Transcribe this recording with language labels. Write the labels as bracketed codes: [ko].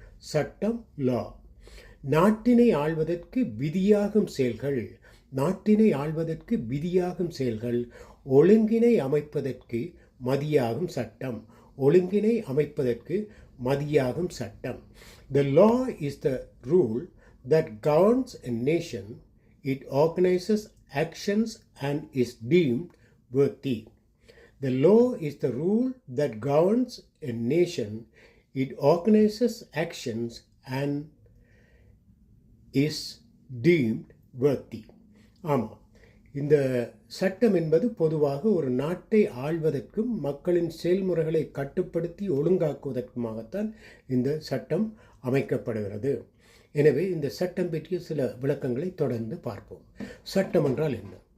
[ta] சட்டம் லா. நாட்டினை ஆள்வதற்கு விதியாகும் செயல்கள். நாட்டினை ஆள்வதற்கு விதியாகும் செயல்கள் ஒழுங்கினை அமைப்பதற்கு மதியாகும் சட்டம். ஒழுங்கினை அமைப்பதற்கு மதியாகும் சட்டம். [en] The law is the rule that governs a nation. It organizes actions and is deemed worthy. The law is the rule that governs a nation. It organizes actions and is deemed worthy. [ta] ஆமாம், இந்த சட்டம் என்பது பொதுவாக ஒரு நாட்டை ஆள்வதற்கும் மக்களின் செயல்முறைகளை கட்டுப்படுத்தி ஒழுங்காக்குவதற்குமாகத்தான் இந்த சட்டம் அமைக்கப்படுகிறது. எனவே இந்த சட்டம் பற்றிய சில விளக்கங்களை தொடர்ந்து பார்ப்போம். சட்டம் என்றால் என்ன?